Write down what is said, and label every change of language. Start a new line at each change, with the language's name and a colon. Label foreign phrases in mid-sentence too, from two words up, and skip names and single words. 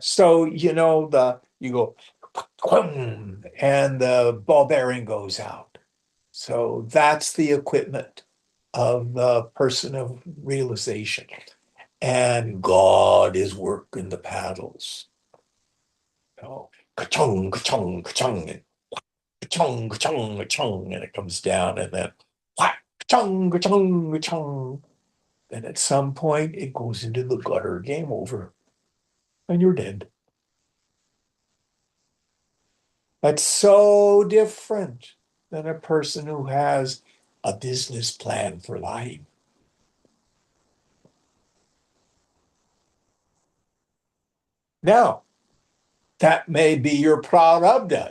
English: So, you go, and the ball bearing goes out. So that's the equipment of the person of realization. And God is working the paddles. Ka-chung, ka-chung, ka-chung, and ka-chung, ka-chung, ka-chung, and it comes down, and then whack, ka-chung, ka-chung, ka-chung. Then at some point it goes into the gutter, game over, and you're dead. That's so different than a person who has a business plan for life. Now, that may be your prarabdha.